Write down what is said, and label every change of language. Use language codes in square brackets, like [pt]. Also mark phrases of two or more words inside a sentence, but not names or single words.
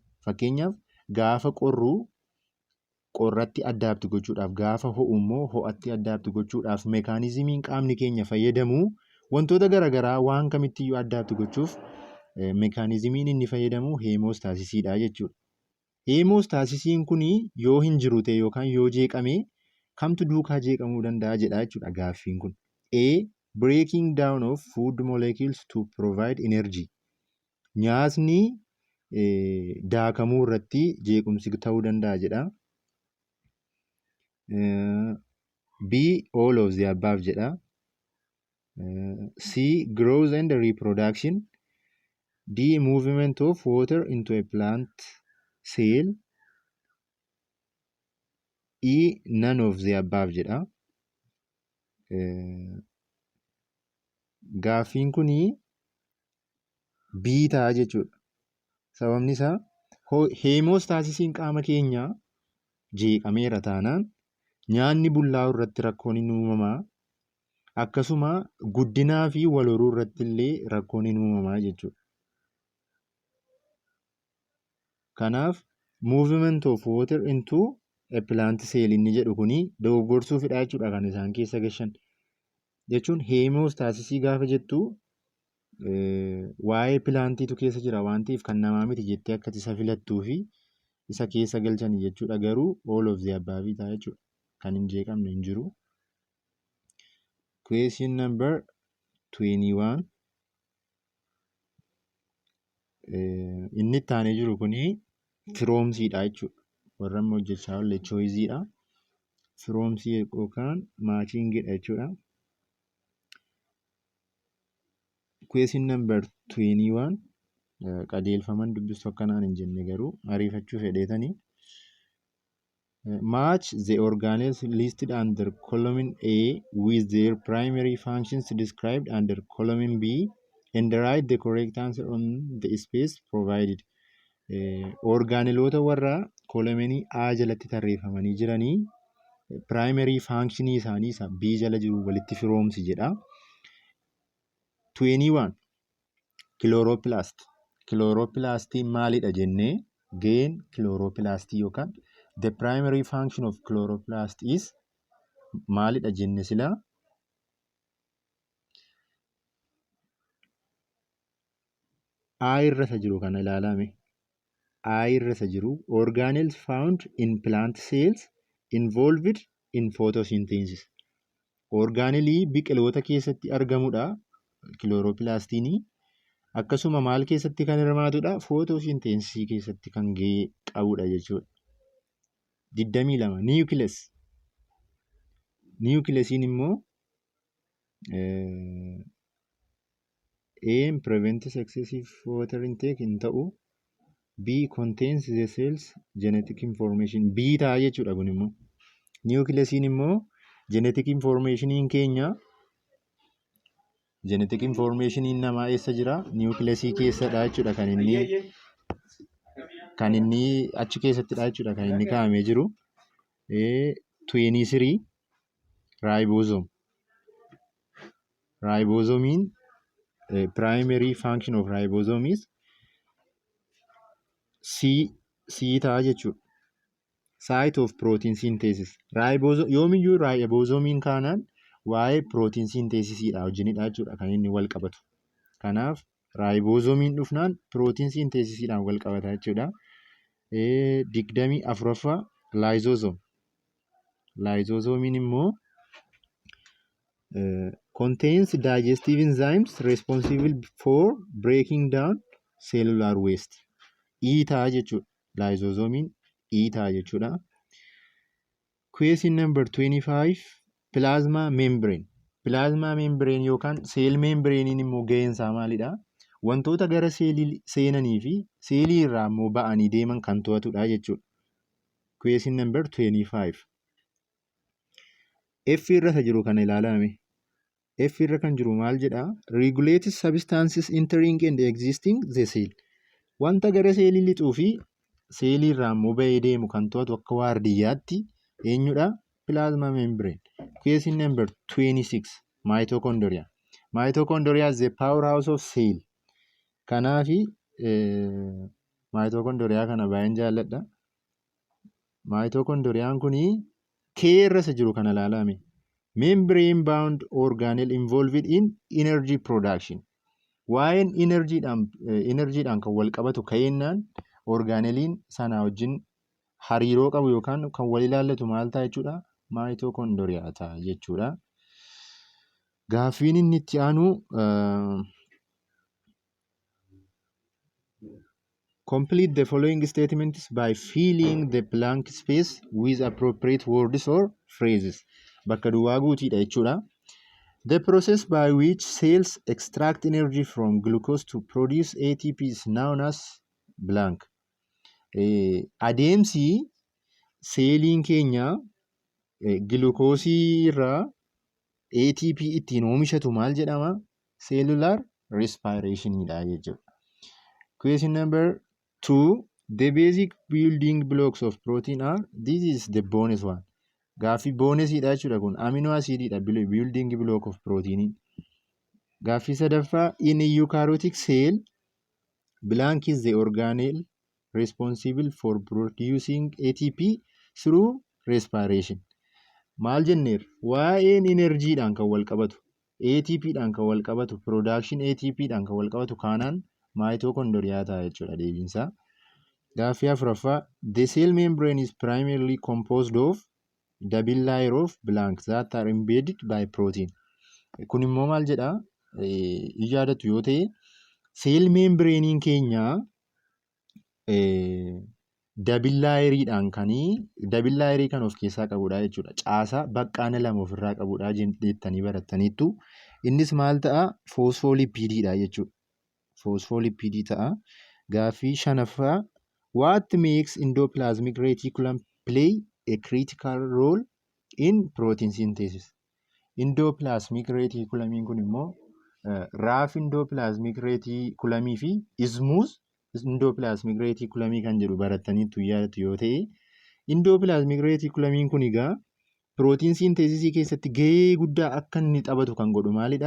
[om] Fakkeenyaaf gaafa qorru qorratti addaabti gochuudhaaf gaafa ho'u immoo ho'atti addaabti gochuudhaaf meekaanizimiin qaamni keenya fayyadamu wantoota garaagaraa waan kamittiyyuu addaabti gochuuf meekaanizimiin inni fayyadamu heemoostaasisiidha jechuudha. Heemoostaasisiin kun yoo hin jiru ta'e yookaan yoo jeeqame kamtu duukaa jeeqamuu danda'a jedha jechuudha gaaffiin kun. A. [en] Breaking down of food molecules to provide energy. [om] Nyaatni daakamuu irratti jeequmsi ta'uu danda'a jedha. [en] B. All of the above jedha. C. Growth and reproduction. D. Movement of water into a plant cell. E. None of the above jedha. [om] Gaaffiin kunii B ta'a jechuudha. Sababni isaa heemoostaasisiin qaama keenyaa jeeqameera taanaan nyaanni bullaa'u irratti rakkoon hin uumamaa. Akkasuma guddinaa fi wal horuu irratti illee rakkoon hin uumamaa jechuudha. Kanaaf [en] movement of water into a plant cell [om] inni jedhu kuni dogoggorsuufidha jechuudha kan isaan keessa gashan. Jechuun heemoostaasisii gaafa jettu waa'ee pilaantiitu keessa jira waan ta'eef kan namaa miti jettee akka isa filattuu fi isa keessa galchani jechuudha. Garuu [en] all of the above [om] ta'a jechuudha. Kan hin jeeqamne hin jiru. [en] Question number 21. [om] Inni itti aanee jiru kuni firoomsiidha jechuudha. Warra amma hojjechaa oolle choiziidha. Firoomsii yookaan maachingidha jechuudha. Question number 21. Qajeelfaman dubbistu akkanaan hin jenne garuu ariifachuu fedheetanii. [en] Match the organelles listed under column A with their primary functions described under column B and write the correct answer on the space provided. [om] Organeloota warra kolomanii A jalatti tarreeffamanii jiranii [en] primary functionii [om] isaanii isa B jala jiru walitti firoomsi jedha. [en] 21. Chloroplast. [om] Chloroplastiin maalidha jennee gaheen chloroplastii yookaan [en] the primary function of chloroplast is [om] maalidha jenne sila A irra isa jiru kana ilaalame. A irra isa jiru [en] organelles found in plant cells involved in photosynthesis. [om] Organelii biqiloota keessatti argamudha. Chloroplastiini. Akkasuma maal keessatti kan hirmaatudha? Photosynthesis keessatti kan gahee qabudha jechuudha. 22. Nucleus. Nucleusiin immoo A. [en] Prevents excessive water intake [om] hin ta'u. [en] B. Contains the cells genetic information. [om] B ta'a jechuudha kun immoo. Nucleusiin immoo [en] genetic informationiin [om] keenya [en] genetic informationiin [om] namaa eessa jira? Nucleusii keessadha jechuudha kan inni achi keessattidha jechuudha kan inni kaa'amee jiru. [en] 23. Ribosome. Ribosomiin primary function of ribosome is C [om] ta'a jechuudha. [en] Site of protein synthesis. [om] Yoomiyyuu ribosomiin kaanaan waa'ee [en] protein synthesisiidha [om] wajjinidha jechuudha kan inni wal qabatu. Kanaaf ribosomiin dhufnaan [en] protein synthesisiidhaan [om] wal qabata jechuudha. 24ffaa lysosome. Lysosomiin immoo [en] contains digestive enzymes responsible for breaking down cellular waste. [om] E ta'a jechuudha. Lysosomiin E ta'a jechuudha. [en] Question number 25. Plasma membrane. Plasma membrane yookaan cell membranein [om] immoo gaheen isaa maalidha? Wantoota gara seelii seenanii fi seelii irraa immoo ba'anii deeman kan to'atudha jechuudha. [en] Question number 25. [om] F irra isa jiru kana ilaalame. F irra kan jiru maal jedha? [en] Regulates substances entering and existing the cell. [om] Wanta gara seelii lixuu fi seelii irraa immoo ba'ee deemu kan to'atu akka waardiyyaatti eenyudha? [en] Plasma membrane. Question number 26. Mitochondria. Mitochondria is the powerhouse of cell. [om] Kanaafi mitochondria kana baay'een jaalladha. Mitochondriaan kuni K irra isa jiru kana ilaalame. [en] Membrane bound organelle involved in energy production. [om] Waa'een enerjiidhaan kan wal qabatu ka'ennaan organeliin sana wajjin hariiroo qabu yookaan kan wal ilaallatu maal ta'a jechuudha? Mitochondria ta'a jechuudha. Gaaffiin inni itti aanu [en] Complete the following statements by filling the blank space with appropriate words or phrases. [om] Bakka duwwaa guutiidha jechuudha. [en] The process by which cells extract energy from glucose to produce ATP is known as blank. [om] Adeemsi seeliin keenya glukoosii irraa ATP ittiin oomishatu maal jedhama? [en] Cellular respiration [om] dha jechuudha. [en] Question number 2. The basic building blocks of protein are, this is the bonus one. [om] Gaaffii boonesiidha jechuudha kun. [en] Amino acidiidha building block of protein. [om] Gaaffii sadaffaa, [en] in a eukaryotic cell, blank is the organelle responsible for producing ATP through respiration. [om] Maal jenneer? Waa'een enerjiidhaan kan wal qabatu, ATPdhaan kan wal qabatu, [en] production ATPdhaan [om] kan wal qabatu kaanaan mitochondria ta'a jechuudha deebiinsaa. Gaaffii afuraffaa, [en] the cell membrane is primarily composed of double layer of blanks that are embedded by protein. [om] Kun immoo maal jedha? Yaadatu yoo ta'e, [en] cell membranein [om] keenya [en] double layeriidhaan double layerii [om] kan of keessaa qabudha jechuudha. Caasaa baqqaana lama ofirraa qabudha jettanii barattaniittu. Innis maal ta'a? Phospholipididha jechuudha. Phospholipidii ta'a. Gaaffii shanaffaa, [en] what makes endoplasmic reticulum play a critical role in protein synthesis? Endoplasmic reticulum [om] kun immoo raaf [en] endoplasmic reticulum [om] fi ismuus [en] endoplasmic reticulum [om] kan jedhu barattaniitu yaadatu yoo ta'e, [en] endoplasmic reticulum [om] kun egaa [en] protein synthesis [om] keessatti gahee guddaa akka inni taphatu kan godhu maalidha?